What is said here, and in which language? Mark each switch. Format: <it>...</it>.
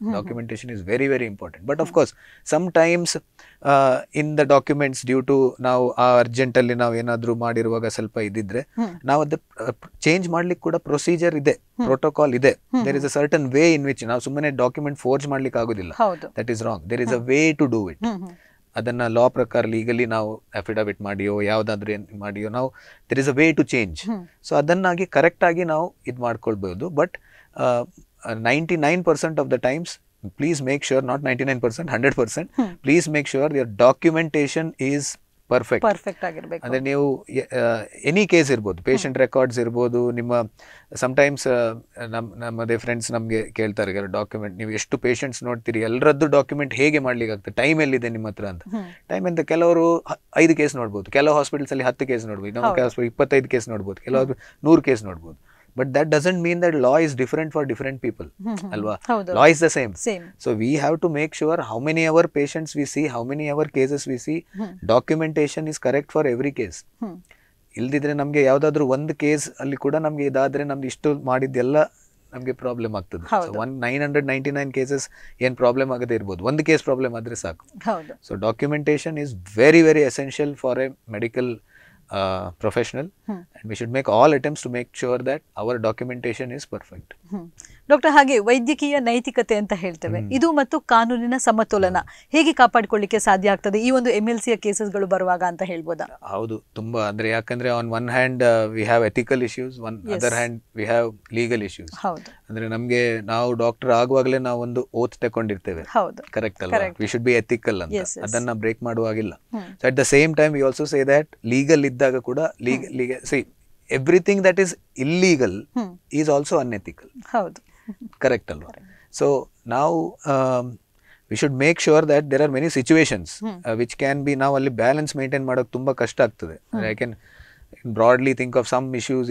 <en>Documentation is very very important. But of course sometimes in the documents due to</en> <kn>ನಾವು urgent ಅಲ್ಲಿ ನಾವು ಏನಾದ್ರು ಮಾಡಿರುವಾಗ ಸ್ವಲ್ಪ ಇದಿದ್ರೆ ನಾವು ಅದು ಚೇಂಜ್ ಮಾಡ್ಲಿಕ್ಕೆ ಕೂಡ ಪ್ರೊಸೀಜರ್ ಇದೆ, ಪ್ರೋಟೋಕಾಲ್ ಇದೆ.</kn> <en>there is a certain way in which</en> <kn>ನಾವು ಸುಮ್ಮನೆ ಡಾಕ್ಯುಮೆಂಟ್ ಫೋರ್ಜ್ ಮಾಡ್ಲಿಕ್ಕೆ ಆಗುದಿಲ್ಲ.</kn> <en>That is wrong. There is a way to do it.</en> <kn>ಅದನ್ನ ಲಾ ಪ್ರಕಾರ ಲೀಗಲಿ ನಾವು ಅಫಿಡವಿಟ್ ಮಾಡಿಯೋ ಯಾವ್ದಾದ್ರು ಮಾಡಿಯೋ ನಾವು</kn> <en>There is a way to change.</en> <kn>So ಅದನ್ನಾಗಿ correct ಆಗಿ ನಾವು ಇದು ಮಾಡ್ಕೊಳ್ಬಹುದು.</kn> <en>but 99% of the times please make sure, not 99%, 100%, please make sure your documentation is perfect</en> <kn>ಆಗಿರಬೇಕು. ಅಂದ್ರೆ ನೀವು ಎನಿ ಕೇಸ್ ಇರ್ಬೋದು, ಪೇಷಂಟ್ ರೆಕಾರ್ಡ್ಸ್ ಇರ್ಬೋದು, ನಿಮ್ಮ ಸಮ್ಟೈಮ್ಸ್ ನಮ್ಮದೇ ಫ್ರೆಂಡ್ಸ್ ನಮಗೆ ಕೇಳ್ತಾರೆ ಡಾಕ್ಯುಮೆಂಟ್ ನೀವು ಎಷ್ಟು ಪೇಷಂಟ್ಸ್ ನೋಡ್ತೀರಿ, ಎಲ್ಲರದ್ದು ಡಾಕ್ಯುಮೆಂಟ್ ಹೇಗೆ ಮಾಡ್ಲಿಕ್ಕೆ ಆಗ್ತದೆ, ಟೈಮ್ ಎಲ್ಲಿದೆ ನಿಮ್ಮ ಹತ್ರ ಅಂತ. ಟೈಮ್ ಅಂತ ಕೆಲವರು 5 ಕೇಸ್ ನೋಡ್ಬೋದು, ಕೆಲವು ಹಾಸ್ಪಿಟಲ್ಸ್ ಅಲ್ಲಿ 10 ಕೇಸ್ ನೋಡ್ಬೋದು, ನಮ್ಮ ಹಾಸ್ಪಿಟಲ್ 25 ಕೇಸ್ ನೋಡ್ಬೋದು, ಕೆಲವರು 100 ಕೇಸ್ ನೋಡ್ಬೋದು.</kn> <en>But that doesn't mean that law is different for different people.</en> <kn>Alva?</kn> <en>Law is the same. So we have to make sure how many our patients we see, how many our cases we see, documentation is correct for every case.</en> <kn>ಇಲ್ದಿದ್ರೆ ನಮ್ಗೆ ಯಾವ್ದಾದ್ರು ಒಂದು case ಅಲ್ಲಿ ಕೂಡ ನಮ್ಗೆ ಇದಾದ್ರೆ ನಮ್ದು ಇಷ್ಟು ಮಾಡಿದ್ದೆಲ್ಲ ನಮ್ಗೆ ಪ್ರಾಬ್ಲಮ್ ಆಗ್ತದೆ. 999 ಕೇಸಸ್ ಏನ್ ಪ್ರಾಬ್ಲಮ್ ಆಗದೆ ಇರ್ಬೋದು, ಒಂದು ಕೇಸ್ ಪ್ರಾಬ್ಲಮ್ ಆದ್ರೆ ಸಾಕು.</kn> <en>So documentation is very very essential for a medical professional, and we should make all attempts to make sure that our documentation is perfect.</en> <kn>Doctor, ಹಾಗೆ ವೈದ್ಯಕೀಯ ನೈತಿಕತೆ ಅಂತ ಹೇಳ್ತೇವೆ, ಇದು ಮತ್ತು ಕಾನೂನಿನ ಸಮತೋಲನ ಹೇಗೆ ಕಾಪಾಡಿಕೊಳ್ಳಿಕ್ಕೆ ಸಾಧ್ಯ ಆಗ್ತದೆ ಈ ಒಂದು MLC ಕೇಸಸ್ಗಳು ಬರುವಾಗ ಅಂತ ಹೇಳ್ಬೋದಾ? ಹೌದು, ತುಂಬಾ. ಅಂದ್ರೆ ಯಾಕಂದ್ರೆ</kn> <en>On one hand we have ethical issues, one other hand we have legal issues.</en> <kn>ಅಂದ್ರೆ ನಮ್ಗೆ ನಾವು ಡಾಕ್ಟರ್ ಆಗುವಾಗಲೇ ನಾವು ಒಂದು ಓತ್ ತಗೊಂಡಿರ್ತೇವೆ, ಕರೆಕ್ಟ್ ಅಲ್ಲ?</kn> <en>we should be ethical</en> <kn>ಅಂತ, ಅದನ್ನ break ಮಾಡುವಾಗಿಲ್ಲ.</kn> <en>so at the same time we also say that legal</en> <kn>ಇದ್ದಾಗ ಕೂಡ</kn> <en>Legal see everything that is illegal is also unethical. Correct</en> <kn>alva?</kn> <en>So now we should make sure that there are many situations which can be now</en> <kn>alli balance maintain ಮಾಡೋಕೆ ತುಂಬಾ ಕಷ್ಟ ಆಗ್ತದೆ.</kn> <en>I can broadly think of some issues.</en>